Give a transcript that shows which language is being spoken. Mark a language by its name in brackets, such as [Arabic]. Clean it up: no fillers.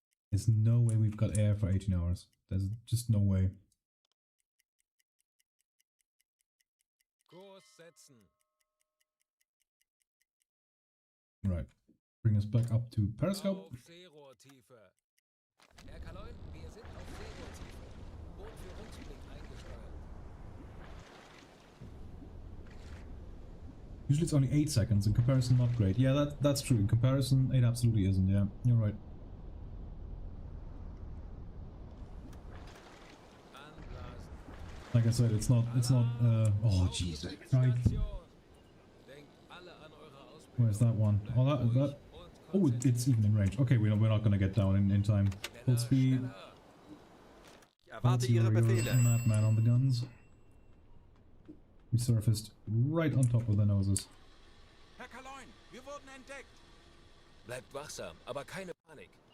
[English] There's no way we've got air for 18 hours. There's just no way. [German] Kurs setzen. [English] Right. Bring us back up to Periscope. [German] Auf Seerohrtiefe. Herr Kaloin, wir sind auf Seerohrtiefe. Boot für Rückblick eingesteuert. [English] Usually it's only 8 seconds. In comparison, not great. Yeah, that's true. In comparison, it absolutely isn't. Yeah, you're right. [German] Anblasen. [English] Like I said, it's not, oh, Jesus Christ. [German] Denkt alle an eure Ausbildung. [English] Where's that one? Oh, that, oh, it's even in range. Okay, we're not gonna get down in time. Full speed. [German] Erwarte Ihre Befehle. [English] Madman on the guns. We surfaced right on top of their noses. [German] Herr Kaloin, wir wurden entdeckt. Bleibt wachsam, aber keine Panik.